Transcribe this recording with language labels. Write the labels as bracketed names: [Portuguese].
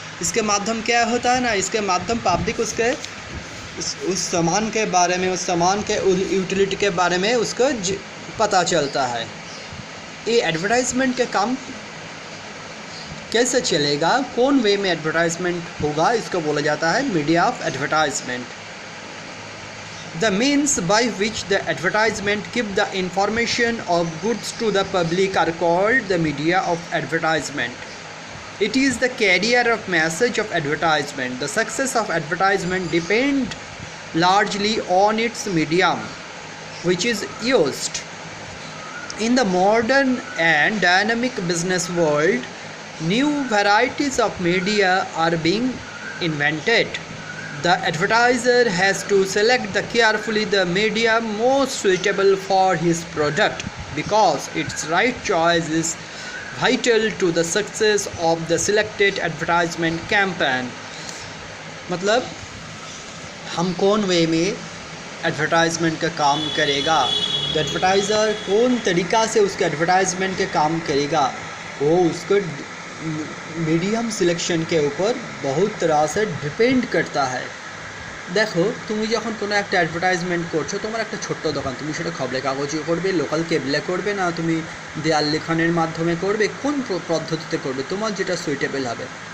[Hindi] इसके माध्यम क्या होता है ना, इसके माध्यम पब्लिक उसके उस सामान के बारे में, उस सामान के यूटिलिटी के बारे में उसको पता चलता है। ये एडवर्टाइजमेंट के काम कैसे चलेगा, कौन वे में एडवर्टाइजमेंट होगा, इसको बोला जाता है media of advertisement. [English] The means by which the advertisement give the information of goods to the public are called the media of advertisement. It is the carrier of message of advertisement. The success of advertisement depend largely on its medium, which is used. In the modern and dynamic business world, new varieties of media are being invented. The advertiser has to select carefully the medium most suitable for his product, because its right choice is vital to the success of the selected advertisement campaign. [Hindi] मतलब हम कौन वे में advertisement का काम करेगा, तो advertiser कौन तरीक़ा से उसके एडवर्टाइजमेंट के काम करेगा, वो उसको मीडियम सिलेक्शन के ऊपर बहुत तरह से डिपेंड करता है। देखो, तुम [Bangla] যখন কোনো একটা অ্যাডভার্টাইজমেন্ট করছো, তোমার একটা ছোট্ট দোকান, তুমি সেটা খবরের কাগজে করবে, লোকাল কেবলে করবে, না তুমি দেয়াল লেখনের মাধ্যমে করবে, কোন পদ্ধতিতে করবে, তোমার যেটা সুইটেবল হবে।